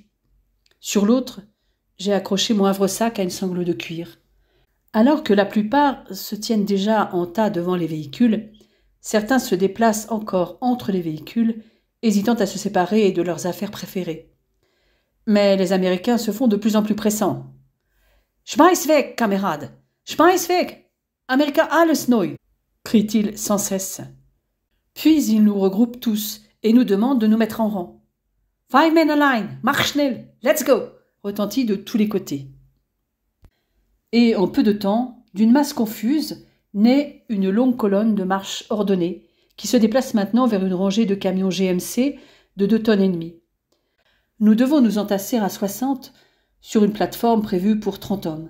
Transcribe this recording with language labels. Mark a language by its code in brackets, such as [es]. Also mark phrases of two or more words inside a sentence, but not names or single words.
[fr] Sur l'autre, j'ai accroché mon havre-sac à une sangle de cuir. Alors que la plupart se tiennent déjà en tas devant les véhicules, certains se déplacent encore entre les véhicules, hésitant à se séparer de leurs affaires préférées. Mais les Américains se font de plus en plus pressants. [de] « Schmeiß weg, Kamerad! Schmeiß weg! Amerika alles neu !» [fr] crient-ils sans cesse. Puis ils nous regroupent tous et nous demandent de nous mettre en rang. [en] « 5 men a line! [de] Marsch schnell! [en] Let's go !» [fr] retentit de tous les côtés. Et en peu de temps, d'une masse confuse, naît une longue colonne de marche ordonnée qui se déplace maintenant vers une rangée de camions GMC de 2,5 tonnes. Nous devons nous entasser à 60 sur une plateforme prévue pour 30 hommes.